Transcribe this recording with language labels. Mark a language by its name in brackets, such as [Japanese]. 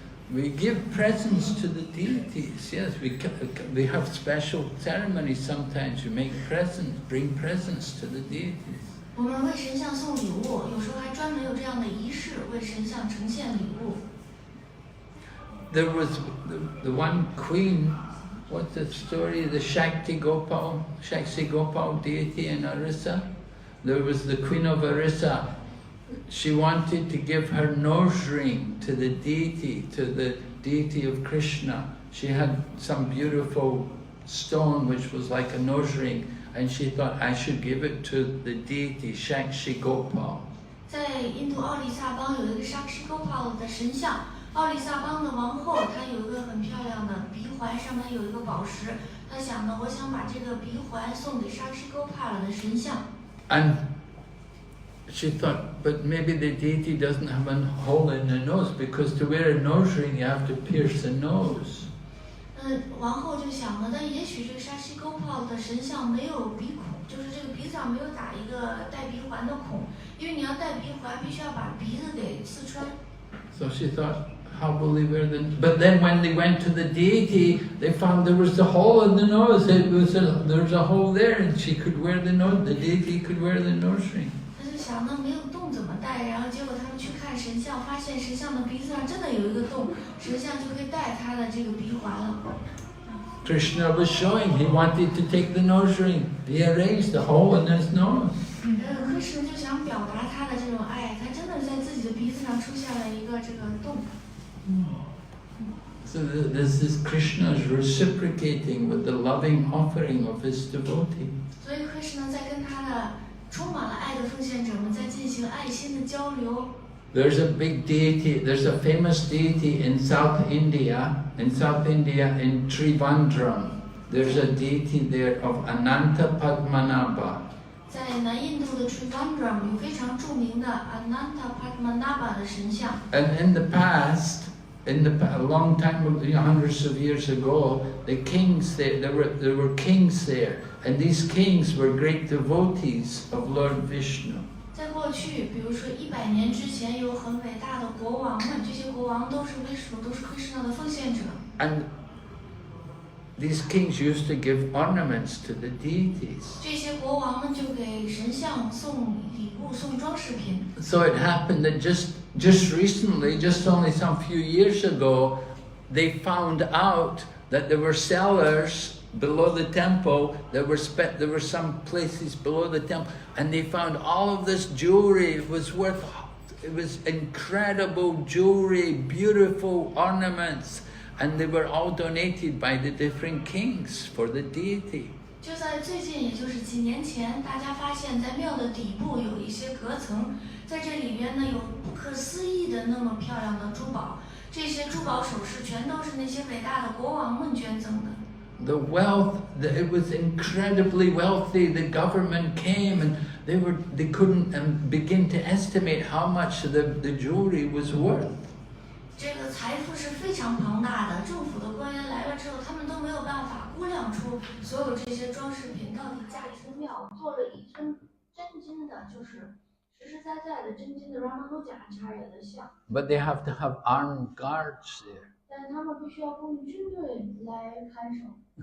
[English] We give presents to the deities. Yes, we have special ceremonies sometimes. We make presents, bring presents to the deities. [Chinese] 我们为神像送礼物，有时候还专门有这样的仪式，为神像呈现礼物。 [English] There was the one queen. What's the story? The Shakti Gopal deity in Orissa. There was the queen of Orissa. She wanted to give her nose ring to the deity of Krishna. She had some beautiful stone which was like a nose ring, and she thought I should give it to the deity Shakti Gopal. [Chinese] 在印度奥利萨邦有一个 Shakti Gopal 的神像，奥利萨邦的王后，她有一个很漂亮的鼻环，上面有一个宝石。她想呢，我想把这个鼻环送给 Shakti Gopal 的神像。 [English] And she thought, but maybe the deity doesn't have a hole in the nose, because to wear a nose ring you have to pierce the nose. [Chinese] 王后就想了，但也许这个 Shakti Gopal 的神像没有鼻孔，就是这个鼻子上没有打一个带鼻环的孔，因为你要戴鼻环，必须要把鼻子给刺穿。 [English] So she thought, how will they wear the... But then when they went to the deity, they found there was a hole in the nose. There was a hole there, and she could wear the nose. The deity could wear the nose ring. [Chinese] 他就想，那没有洞怎么戴？然后结果他们去看神像，发现神像的鼻子上真的有一个洞，神像就可以戴他的这个鼻环了。 [English] Krishna was showing he wanted to take the nose ring. He arranged the hole in his nose. [Chinese] Krishna 就想表达他的这种爱，他真的在自己的鼻子上出现了一个这个洞。 [English] So this is Krishna's reciprocating with the loving offering of his devotee. [Chinese] 所以 Krishna 在跟他的充满了爱的奉献者们在进行爱心的交流。 [English] There's a big deity, there's a famous deity in South India, in Trivandrum. There's a deity there of Ananta Padmanabha. [Chinese] 在南印度的 Trivandrum 有非常著名的 Ananta Padmanabha 的神像。 [English] And in the past, a long time, hundreds of years ago, the kings there were kings there, and these kings were great devotees of Lord Vishnu. [Chinese] 在过去，比如说100年之前，有很伟大的国王们，这些国王都是 Vishnu， 都是 Krishna 的奉献者。 [English] And these kings used to give ornaments to the deities. [Chinese] 这些国王们就给神像送礼物、送装饰品。 [English] So it happened that just recently, just only some few years ago, they found out that there were cellars below the temple. There were some places below the temple, and they found all of this jewelry. It was incredible jewelry, beautiful ornaments, and they were all donated by the different kings for the deity. [Chinese] 就在最近，也就是几年前，大家发现，在庙的底部有一些隔层，在这里边呢有不可思议的那么漂亮的珠宝，这些珠宝首饰全都是那些伟大的国王们捐赠的。 [English] The wealth, it was incredibly wealthy. The government came, and they couldn't begin to estimate how much the jewelry was worth. [Chinese] 这个财富是非常庞大的，政府的官员来了之后，他们都没有办法估量出所有这些装饰品到底价值庙做了一尊真金的，就是实实在在的真金的 Ramanuja 的像。 [English] But they have to have armed guards there. [Chinese] 但是他们必须要供军队来看守。